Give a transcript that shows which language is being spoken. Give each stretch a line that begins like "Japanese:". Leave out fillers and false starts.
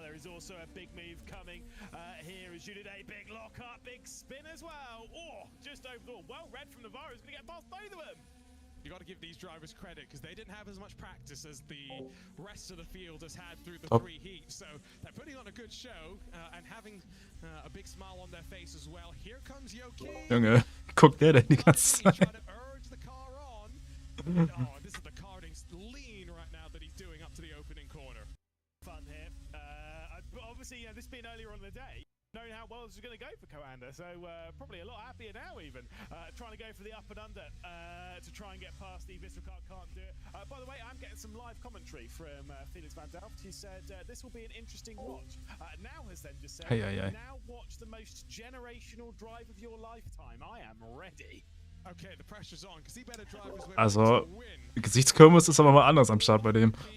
English: There is also a big move coming here as Juliet. Big lock up, big spin as well. Oh, just over the wall. Well read from Navarro. He's going to get past both of them. You got to give these drivers credit because they didn't have as much practice as the rest of the field has had through the 3 heats. So they're putting on a good show and having a big smile on their face as well. Here comes Yoki.
German: Junge, guckt der denn die ganze Zeit?
English: Urge the car on. Oh, this is the karting lean right now that he's doing up to the opening corner. Fun here. Obviously, this being earlier on in the day, knowing how well this is going to go for Coanda, so probably a lot happier now even. Trying to go for the up and under to try and get past the Visserkart, can't do it. By the way, I'm getting some live commentary from Felix van Delft. He said this will be an interesting watch. Now has then just said, now watch the most generational drive of your lifetime. I am ready. Okay, the pressure's on because he better drivers with
German: Also, Gesichtskirmes ist aber mal anders am Start bei dem.